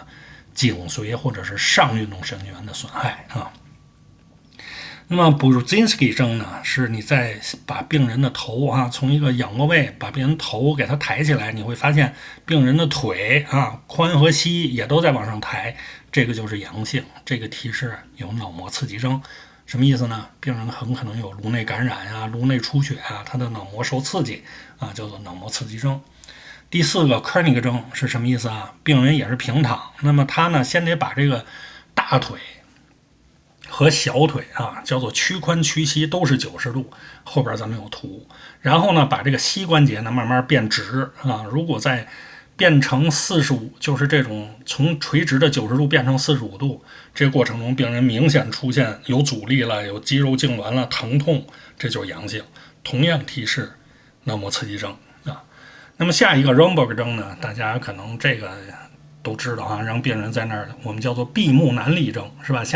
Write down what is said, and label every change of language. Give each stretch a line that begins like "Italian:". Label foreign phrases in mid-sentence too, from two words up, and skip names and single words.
Chinese: 頸髓或者是上運動神經元的損害那麼 Brudzinski 徵呢，是你在把病人的頭從一個仰卧位把病人頭給他抬起来，你会发现病人的腿髖和膝也都在往上抬，這個就是陽性，這個提示有腦膜刺激徵。什麼意思呢？病人很可能有顱內感染顱內出血他的腦膜受刺激叫做腦膜刺激徵。第4個 Kernig 徵是什麼意思病人也是平躺，那麼他呢先得把這個大腿和小腿叫做屈髖屈膝都是90度，後邊咱們有圖。然後呢把這個膝關節呢慢慢變直如果再變成45，就是这種從垂直的90度變成45度，這個過程中病人明顯出現有阻力了，有肌肉痙攣了，疼痛，這就是陽性，同樣提示腦膜刺激徵那麼下一個 Romberg 徵呢，大家可能這個都知道讓病人在那兒，我們叫做閉目難立徵是吧？